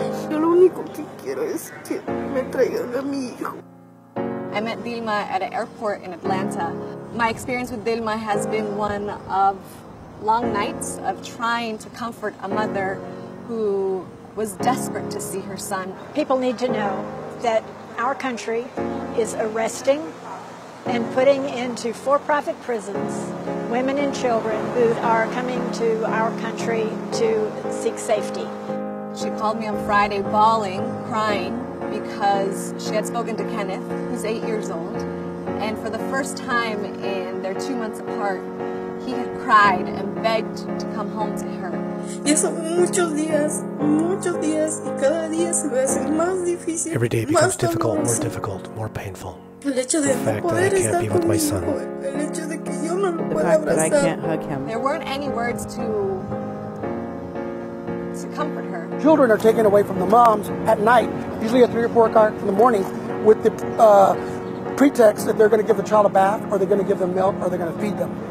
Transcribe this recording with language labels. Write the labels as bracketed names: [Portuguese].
[Spanish] Yo lo único que quiero es que me traigan a mi hijo. [English] I met Dilma at an airport in Atlanta. My experience with Dilma has been one of long nights of trying to comfort a mother who was desperate to see her son. People need to know that our country is arresting and putting into for-profit prisons women and children who are coming to our country to seek safety. She called me on Friday bawling, crying, because she had spoken to Kenneth, who's 8 years old, and for the first time in their 2 months apart, he had cried and begged to come home to her. [Spanish] Ya son muchos días, y cada día se me hace más difícil. [English] Every day becomes difficult, more painful. [Spanish] El hecho de [English] The fact that I can't be with my son. [Spanish] El hecho de que yo no lo [English] The [Spanish] pueda [English] fact that I [Spanish] abrazar. [English] can't hug him. There weren't any words to comfort her. Children are taken away from the moms at night, usually at 3 or 4 o'clock in the morning, with the pretext that they're going to give the child a bath, or they're going to give them milk, or they're going to feed them.